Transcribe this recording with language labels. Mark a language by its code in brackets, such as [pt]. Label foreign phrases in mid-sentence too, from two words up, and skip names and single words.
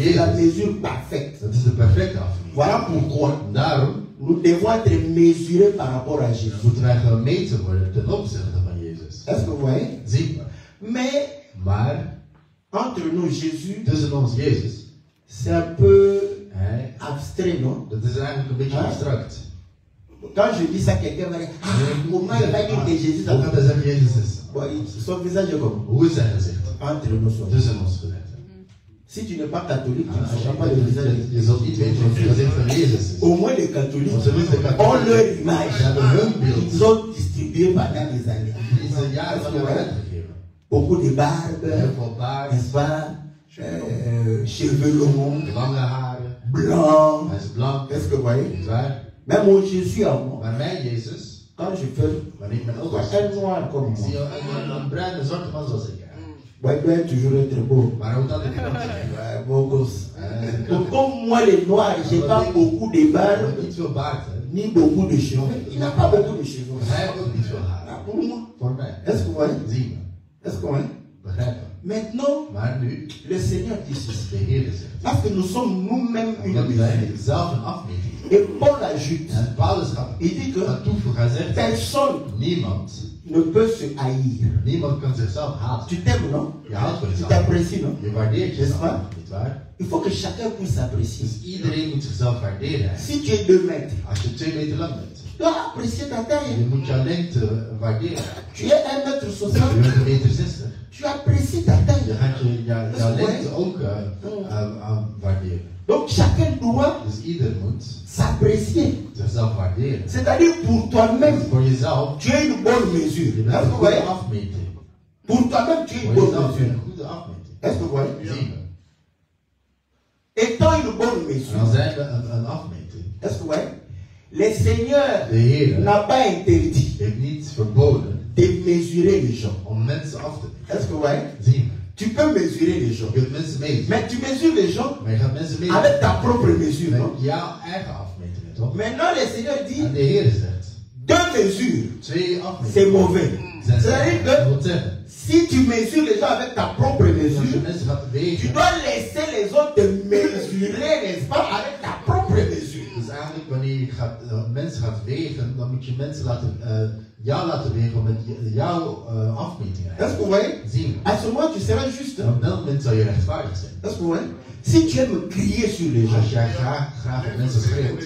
[fr] c'est la Jezus, mesure parfaite. [nl] dat is de perfecte afmeting. [fr] Voilà pourquoi [nl] En daarom [fr] nous devons être mesurés par rapport à Jésus. [nl] moeten wij gemeten worden ten opzichte van Jezus. [fr] Est-ce que vous voyez? [nl] Zien we. [fr] Mais [nl] Maar [fr] entre nous, Jésus, [nl] tussen ons Jezus, [fr] c'est un peu [nl] hij, [fr] abstrait, non? [nl] dat is eigenlijk een beetje abstract. [fr] Quand je dis ça, quelqu'un va dire, ah, comment il va dire que Jésus [nl] Hoe gaat hij zeggen Jezus is? [fr] Bon, son visage est comme [nl] Hoe is zijn gezicht? [fr] entre nous. Sommes. [nl] Tussen ons gezicht. [fr] Si tu n'es pas catholique, tu ne [nl] Als [fr] sais pas le [nl] je, [fr] visage. [nl] je zult niet weten wat het gezicht van Jezus is. [fr] Au moins les catholiques [nl] Want tenminste de [fr] ont [nl] katholieken [fr] leur image. [nl] ze hebben hun beeld. [fr] Ils ont distribué pendant des années. [nl] Die is een jaar van hebben uitgegeven. [fr] Beaucoup de barbe, [nl] Heel veel baard, [fr] n'est-ce pas? Cheveux longs, [nl] lange haren, [fr] blancs. [nl] hij is blank, [fr] Est-ce que vous voyez? [nl] niet waar? [fr] Même mon Jésus à moi, [nl] Maar mij, Jezus, [fr] quand je fais [nl] wanneer ik mijn ogen [fr] un noir comme [nl] zie [fr] moi, [nl] je een bruine zwarte man zoals ik. [fr] bon, il doit toujours être beau. [nl] Maar hoe dat ik kan zijn? [fr] Ouais, beau gosse. Donc, comme moi les noirs, j'ai pas beaucoup de barbe, [nl] Niet veel baard, hè? [fr] ni beaucoup de cheveux. Il n'a pas beaucoup de cheveux. [nl] Hij heeft ook niet veel Ah, haar. [fr] pour moi. [nl] Voor mij. [fr] Est-ce que vous voyez? [nl] Zien we. [fr] Est-ce que vous voyez? [nl] Begrijpen. [fr] Mais maintenant, [nl] Maar nu, [fr] le Seigneur dit ceci. [nl] de Heer zegt. [fr] Parce que nous sommes nous-mêmes une [nl] Omdat wij [fr] mesure. [nl] zelf een afmeting. [fr] Et Paul ajoute, [nl] En Paulus gaat [fr] il dit que [nl] toevoegen. Hij zegt, [fr] personne [nl] niemand, [fr] ne peut se haïr. [nl] niemand kan zichzelf haten. [fr] Tu t'aimes, non? [nl] Je houdt van [fr] Tu [nl] jezelf. [fr] t'apprécies, non? [nl] Je waardeert jezelf, [fr] N'est-ce pas? [nl] niet waar? [fr] Il faut que chacun puisse s'apprécier. [nl] Dus iedereen moet zichzelf waarderen. [fr] Si tu es 2 mètres, [nl] Als je 2 meter lang bent, [fr] tu dois apprécier ta taille. [nl] je moet jouw lengte waarderen. [fr] Tu es 1 mètre [nl] Je [fr] 60, [nl] bent 1,60 meter. [fr] tu apprécies ta [nl] Je [fr] taille. [nl] gaat jouw lengte ook waarderen. [fr] Donc chacun doit [nl] Dus ieder moet [fr] s'apprécier. [nl] zichzelf waarderen. [fr] C'est-à-dire pour toi-même, [nl] Voor jezelf, [fr] tu as une bonne [nl] je [fr] mesure. [nl] bent [fr] Est-ce que [nl] een [fr] vous [nl] goede [fr] voyez? [nl] afmeting. [fr] Pour toi-même, tu as une [nl] Voor [fr] bonne [nl] jezelf [fr] mesure. [nl] een goede afmeting. [fr] Est-ce que vous voyez? [nl] Zien we. [fr] Étant une bonne [nl] En [fr] mesure, [nl] dan zijn we een afmeting. [fr] est-ce que vous voyez? Le Seigneur [nl] De Heer [fr] n'a pas interdit [nl] heeft niet verboden [fr] de mesurer les gens. [nl] om mensen af te meten. [fr] Est-ce que vous voyez? [nl] Zien we. [fr] Tu peux mesurer les gens. [nl] Je kunt mensen meten. [fr] Mais tu mesures les gens [nl] Maar je gaat mensen meten [fr] avec ta propre mesure, [nl] met [fr] non? [nl] jouw eigen afmetingen, toch? [fr] Maintenant, le Seigneur dit [nl] En de Heer zegt, [fr] 2 mesures, [nl] 2 afmetingen [fr] c'est mauvais. [nl] zijn [fr] C'est-à-dire [nl] Dat [fr] que [nl] wil zeggen, [fr] si tu mesures les gens avec ta propre [nl] als je [fr] mesure, [nl] mensen gaat [fr] tu [nl] wegen, [fr] dois laisser les autres te mesurer, n'est-ce pas, avec ta propre mesure. [nl] dus eigenlijk wanneer je mensen gaat wegen, dan moet je mensen jou laten wegen met jouw afmetingen. [fr] Est-ce que vous voyez? [nl] Zien we. [fr] À ce moment, tu seras juste. [nl] En op dat moment zal je rechtvaardig zijn. [fr] Est-ce que vous voyez? Si tu aimes crier sur les gens, [nl] Als jij graag op mensen schreeuwt,